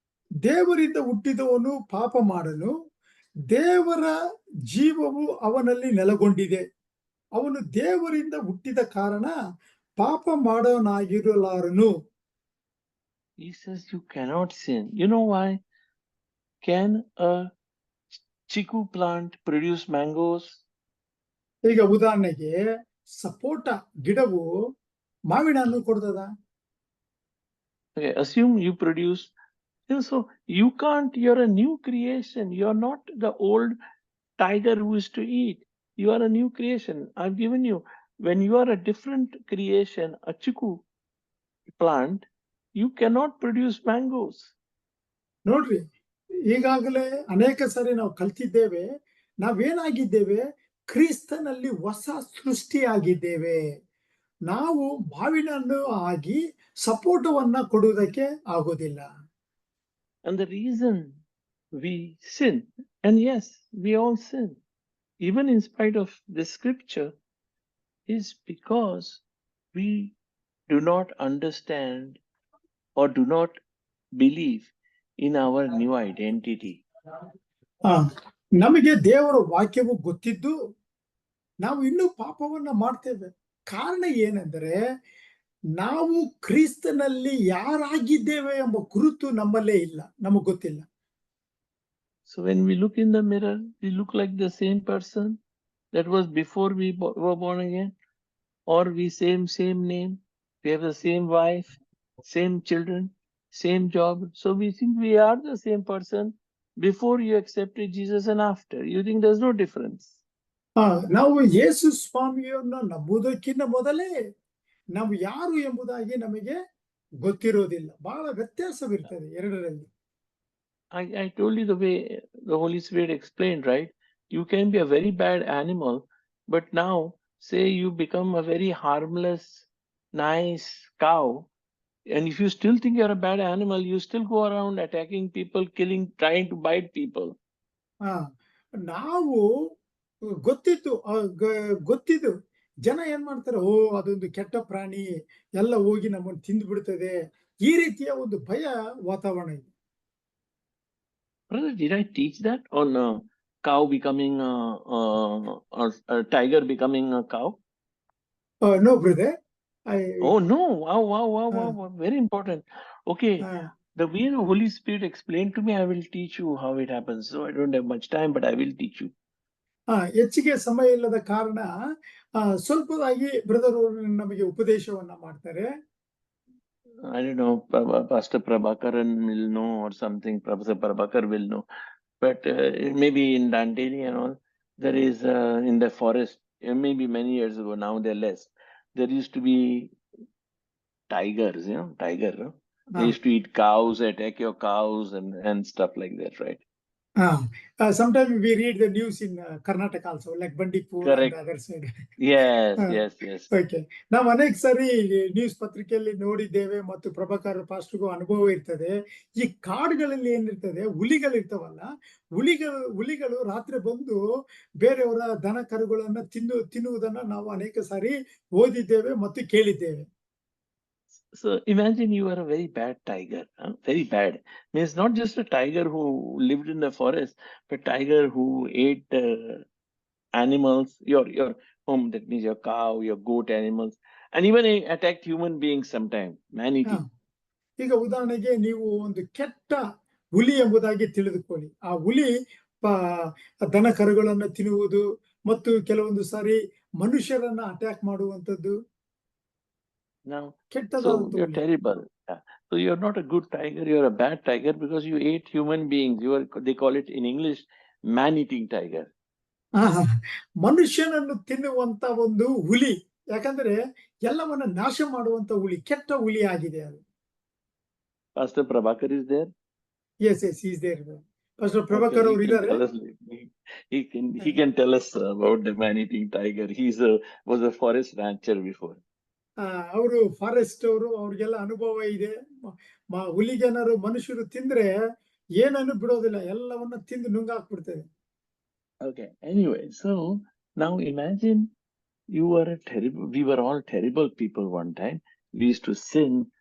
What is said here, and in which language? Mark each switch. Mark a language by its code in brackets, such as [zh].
[kn] ದೇವರಿಂದ ಹುಟ್ಟಿದವನು ಪಾಪ ಮಾಡನು, ದೇವರ ಜೀವವು ಅವನಲ್ಲಿ ನೆಲೆಗೊಂಡಿದೆ. ಅವನು ದೇವರಿಂದ ಹುಟ್ಟಿದ ಕಾರಣ ಪಾಪ ಮಾಡೋನಾಗಿರಲಾರನು. [en] He says you cannot sin. You know why? Can a chiku plant produce mangoes? [kn] ಈಗ ಉದಾಹರಣೆಗೆ ಸಪೋಟ ಗಿಡವು ಮಾವಿನ ಹಣ್ಣು ಕೊಡ್ತದ? [en] Okay, assume you produce. So you can't. You're a new creation. You're not the old tiger who is to eat. You are a new creation. I've given you. When you are a different creation, a chiku plant, you cannot produce mangoes. [kn] ನೋಡ್ರಿ, ಈಗಾಗಲೇ ಅನೇಕ ಸಾರಿ ನಾವು ಕಲ್ತಿದ್ದೇವೆ. ನಾವೇನಾಗಿದ್ದೇವೆ, ಕ್ರಿಸ್ತನಲ್ಲಿ ಹೊಸ ಸೃಷ್ಟಿಯಾಗಿದ್ದೇವೆ. ನಾವು ಮಾವಿನ ಹಣ್ಣು ಆಗಿ ಸಪೋಟವನ್ನ ಕೊಡುವುದಕ್ಕೆ ಆಗೋದಿಲ್ಲ. [en] And the reason we sin, and yes, we all sin, even in spite of the scripture, is because we do not understand or do not believe in our new identity. [kn] ನಮಗೆ ದೇವರ ವಾಕ್ಯವು ಗೊತ್ತಿದ್ದು ನಾವು ಇನ್ನೂ ಪಾಪವನ್ನ ಮಾಡ್ತೇವೆ. ಕಾರಣ ಏನೆಂದರೆ ನಾವು ಕ್ರಿಸ್ತನಲ್ಲಿ ಯಾರಾಗಿದ್ದೇವೆ ಎಂಬ ಗುರುತು ನಮ್ಮಲ್ಲೇ ಇಲ್ಲ, ನಮಗೆ ಗೊತ್ತಿಲ್ಲ. [en] So when we look in the mirror, we look like the same person that was before we were born again, or we same name, we have the same wife, same children, same job. So we think we are the same person before you accepted Jesus and after. You think there's no difference. [kn] ನಾವು ಯೇಸು ಸ್ವಾಮಿಯನ್ನು ನಂಬುವುದಕ್ಕಿಂತ ಮೊದಲೇ ನಾವು ಯಾರು ಎಂಬುದಾಗಿ ನಮಗೆ ಗೊತ್ತಿರೋದಿಲ್ಲ. ಬಹಳ ವ್ಯತ್ಯಾಸವಿರ್ತದೆ ಎರಡರಲ್ಲಿ. [en] I told you the way the Holy Spirit explained, right? You can be a very bad animal, but now say you become a very harmless, nice cow, and if you still think you're a bad animal, you still go around attacking people, killing, trying to bite people. [kn] ನಾವು ಗೊತ್ತಿದ್ದು ಜನ ಏನ್ ಮಾಡ್ತಾರೆ, ಓ ಅದೊಂದು ಕೆಟ್ಟ ಪ್ರಾಣಿ, ಎಲ್ಲ ಹೋಗಿ ನಮ್ಮನ್ನು ತಿಂದು ಬಿಡ್ತದೆ, ಈ ರೀತಿಯ ಒಂದು ಭಯ ವಾತಾವರಣ ಇದೆ. [en] Brother, did I teach that on cow becoming or a tiger becoming a cow? No brother, I Oh no! Wow! Very important. Okay, the way the Holy Spirit explained to me, I will teach you how it happens. So I don't have much time, but I will teach you. [kn] ಹೆಚ್ಚಿಗೆ ಸಮಯ ಇಲ್ಲದ ಕಾರಣ ಸ್ವಲ್ಪದಾಗಿ brother ಅವರು ನಮಗೆ ಉಪದೇಶವನ್ನ ಮಾಡ್ತಾರೆ. [en] I don't know, Pastor Prabhakaran will know or something, Professor Prabhakar will know. But maybe in Dandeli and all, there is in the forest, maybe many years ago, now they're less. There used to be tigers, tiger. No? They used to eat cows, attack your cows and stuff like that, right? Sometimes we read the news in Karnataka also, like Bandipur Correct. and the other side. Yes. [kn] Okay, ನಾವು ಅನೇಕ ಸಾರಿ news ಪತ್ರಿಕೆಯಲ್ಲಿ ನೋಡಿದ್ದೇವೆ ಮತ್ತು ಪ್ರಭಾಕರ್ ಪಾಸ್ಟ್ರಿಗೂ ಅನುಭವ ಇರ್ತದೆ. ಈ ಕಾಡುಗಳಲ್ಲಿ ಏನಿರ್ತದೆ, ಹುಲಿಗಳಿರ್ತಾವಲ್ಲ, ಹುಲಿಗಳು ರಾತ್ರಿ ಬಂದು ಬೇರೆಯವರ ದನ ಕರುಗಳನ್ನ ತಿನ್ನುವುದನ್ನ ನಾವು ಅನೇಕ ಸಾರಿ ಓದಿದ್ದೇವೆ ಮತ್ತು ಕೇಳಿದ್ದೇವೆ. [en] So imagine you are a very bad tiger, very bad. Means not just a tiger who lived in the forest, but tiger who ate animals, your home, that means your cow, your goat animals, and even attacked human beings sometimes, man-eating. [kn] ಈಗ ಉದಾಹರಣೆಗೆ ನೀವು ಒಂದು ಕೆಟ್ಟ ಹುಲಿ ಎಂಬುದಾಗಿ ತಿಳಿದುಕೊಳ್ಳಿ. ಆ ಹುಲಿ ದನ ಕರುಗಳನ್ನ ತಿನ್ನುವುದು ಮತ್ತು ಕೆಲವೊಂದು ಸಾರಿ ಮನುಷ್ಯರನ್ನ ಅಟ್ಯಾಕ್ ಮಾಡುವಂತದ್ದು. [en] Now, so you're terrible. So you're not a good tiger, you're a bad tiger because you ate human beings. They call it in English, man-eating tiger. [kn] ಮನುಷ್ಯನನ್ನು ತಿನ್ನುವಂತ ಒಂದು ಹುಲಿ, ಯಾಕಂದ್ರೆ ಎಲ್ಲವನ್ನ ನಾಶ ಮಾಡುವಂತ ಹುಲಿ, ಕೆಟ್ಟ ಹುಲಿ ಆಗಿದೆ ಅದು. [en] Pastor Prabhakar is there? Yes, he is there. [kn] Pastor Prabhakar ಅವರು ಇದ್ದಾರೆ. [en] He can tell us about the man-eating tiger. Was a forest rancher before. [kn] ಅವರು ಫಾರೆಸ್ಟ್ ಅವರು, ಅವ್ರಿಗೆಲ್ಲ ಅನುಭವ ಇದೆ. ಹುಲಿಗೇನಾರು ಮನುಷ್ಯರು ತಿಂದ್ರೆ ಏನನ್ನು ಬಿಡೋದಿಲ್ಲ, ಎಲ್ಲವನ್ನ ತಿಂದು ನುಂಗಾಕ್ಬಿಡ್ತದೆ. [en] Okay, anyway, so now imagine we were all terrible people one time. We used to sin.